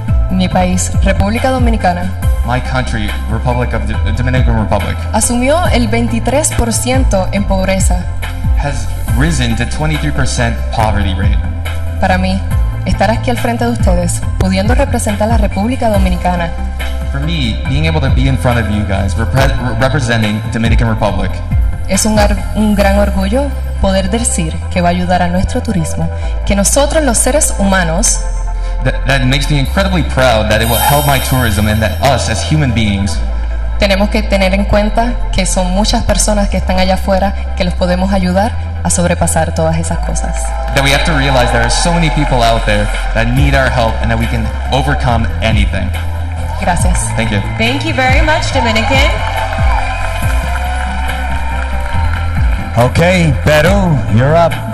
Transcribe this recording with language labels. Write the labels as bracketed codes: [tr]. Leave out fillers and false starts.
[es] mi país, República Dominicana, [en] my country, Dominican Republic, [es] asumió el 23% en pobreza. [en] has risen to 23% poverty rate. [es] Para mí, estar aquí al frente de ustedes, pudiendo representar a la República Dominicana, [en] For me, being able to be in front of you guys, representing Dominican Republic, [es] es un gran orgullo poder decir que va a ayudar a nuestro turismo, que nosotros los seres humanos [en] that makes me incredibly proud that it will help my tourism and that us as human beings [es] tenemos que tener en cuenta que son muchas personas que están allá afuera que los podemos ayudar a sobrepasar todas esas cosas. [en] that we have to realize there are so many people out there that need our help and that we can overcome anything. [es] Gracias. [en] Thank you. Thank you very much, Dominican. Okay, Peru, you're up.